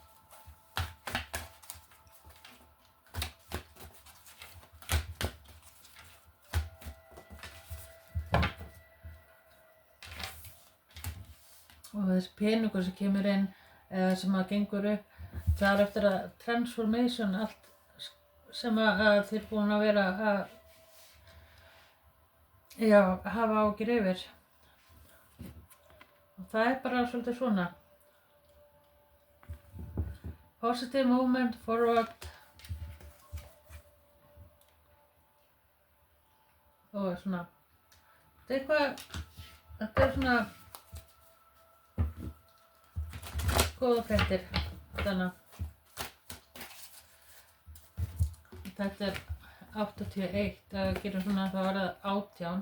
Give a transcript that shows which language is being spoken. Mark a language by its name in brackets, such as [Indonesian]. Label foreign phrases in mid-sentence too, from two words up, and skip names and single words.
[Icelandic] Og þessi peningur sem kemur inn eða sem að gengur upp, það er eftir að transformation, allt sem að þið búin að vera að hafa áhyggjur yfir. Og það er bara svolítið svona. [English] Positive movement forward. [Icelandic] Og svona. Þetta er svona góða fréttir. Þetta er 81, það gerir svona að það verða 18.